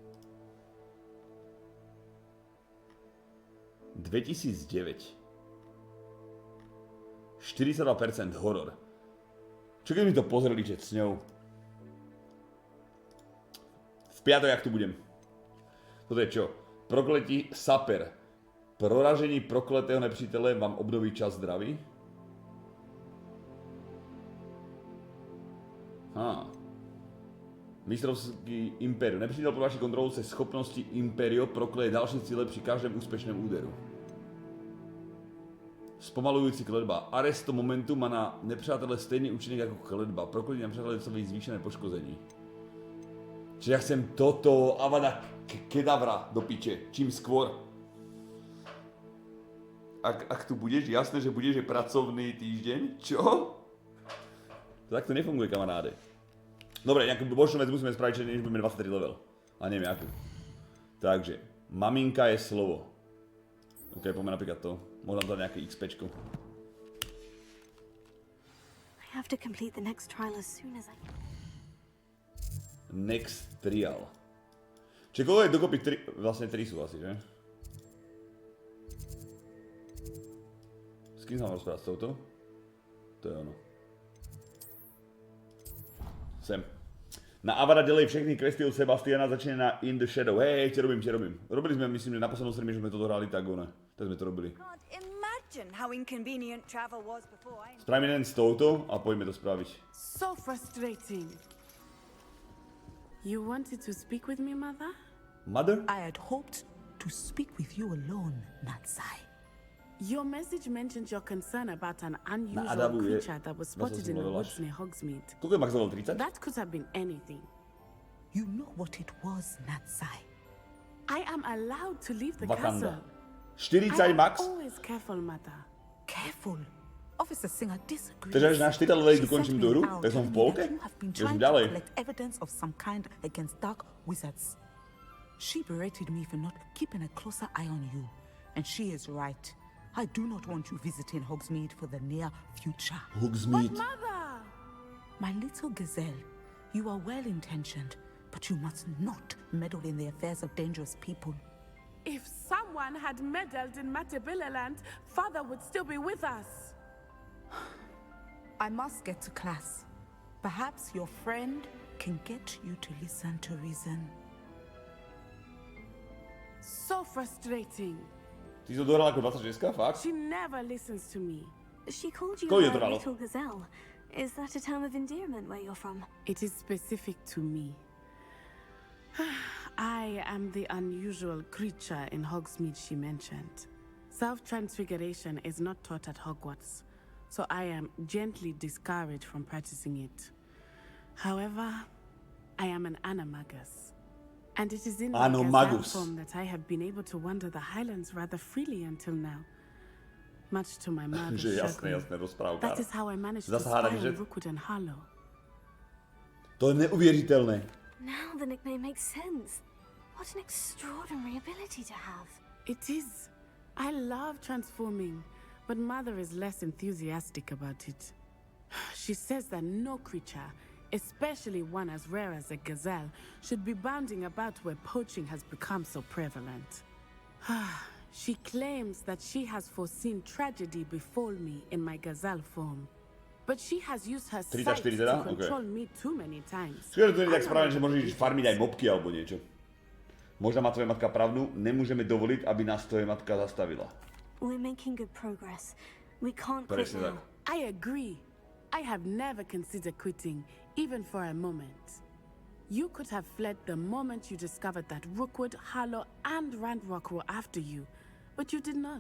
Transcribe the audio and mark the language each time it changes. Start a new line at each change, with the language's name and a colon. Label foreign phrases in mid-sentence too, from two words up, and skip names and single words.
Slovak: 2009. 42% horor. Čo keď mi to pozreli, že s ňou? V piatok, jak tu budem. Toto je čo?
Czech: Prokletí saper. Proražení prokletého nepřítele vám obnoví čas zdraví. Mistrovský impérium. Nepřítel pro vaši kontrolu se schopnosti Imperio prokleje další cíle při každém úspěšném úderu. Zpomalující kletba. Arresto momentu má na nepřátele stejný účinek jako kletba. Prokletí nepřátele dostaví zvýšené poškození.
Slovak: Čiže ja chcem toto Avada Kedavra do piče. Čím skôr. Ak tu budeš, jasné, že budeš pracovný týždeň. Čo? Tak to nefunguje, kamaráde. Dobre, nejakú bočnú vec musíme spraviť, že než budeme 23 level. A neviem akú. Takže, maminka je slovo. Ok, poďme napríklad to. Možno dať nejaké XPčko.
English: I have to complete the next trial as soon as I can. Next trial.
Slovak: Čiže koľko je dokopy 3? Vlastne 3 sú asi, že? S kým sa mám rozprávať? S touto? To je ono. Sem.
Czech: Na Avada delej všechny questy od Sebastiana, začne na In the Shadow.
Slovak: Hej, čo robím. Robili sme, myslím, že na poslednom streame, že sme toto hrali tak, one. Tak sme to robili. Spravíme jeden s touto a poďme to spraviť.
English: So frustrating. You wanted to speak with me, Mother? Mother? I had hoped to speak with you alone, Natsai. Your message mentioned your concern about an unusual creature that was spotted in the woods near Hogsmeade.
Slovak: Koľko je max level 30?
English: That could have been anything. You know what it was, Natsai. I am allowed to leave the Wakanda. castle.
Slovak: 40 max?
English: I am always careful, Mother. Careful. Officer Singer disagrees.
Slovak: Takže až na 4 levely dokončím tú hru? Tak som v polke? Ja som ďalej.
English: Collect evidence of some kind against dark wizards. She berated me for not keeping a closer eye on you. And she is right. I do not want you visiting Hogsmeade for the near future. Hogsmeade. But Mother! My little gazelle, you are well-intentioned, but you must not meddle in the affairs of dangerous people. If someone had meddled in Matabeleland, Father would still be with us. I must get to class. Perhaps your friend can get you to listen to reason. So frustrating.
Slovak: Ty si to dohrala ako 26, fakt?
English: She never listens to me. She called you
Slovak: Koľko je a to dalo?
English: little gazelle. Is that a term of endearment where you're from? It is specific to me. I am the unusual creature in Hogsmeade she mentioned. Self-transfiguration is not taught at Hogwarts, so I am gently discouraged from practicing it. However, I am an animagus. And it is in my gazelle form that I have been able to wander the Highlands rather freely until now. Much to my mother's chagrin. That is how I managed to spy on Rookwood and Harlow.
Czech: To je neuvěřitelné.
English: Now the nickname makes sense. What an extraordinary ability to have. It is. I love transforming, but Mother is less enthusiastic about it. She says that no creature, especially one as rare as a gazelle, should be bounding about where poaching has become so prevalent. She claims that she has foreseen tragedy befall me in my gazelle form. But she has used her 34 sight
Slovak: teda?
English: to control me too many times.
Slovak: Skôr to nie je tak správne, že môžeš farmiť aj mobky alebo niečo. Možno má tvoja matka pravdu, nemôžeme dovoliť, aby nás tvoja matka zastavila.
English: We're making good progress. We can't quit
Slovak: Presne tak.
English: now. I agree. I have never considered quitting, even for a moment. You could have fled the moment you discovered that Rookwood, Harlow, and Randrock were after you, but you did not.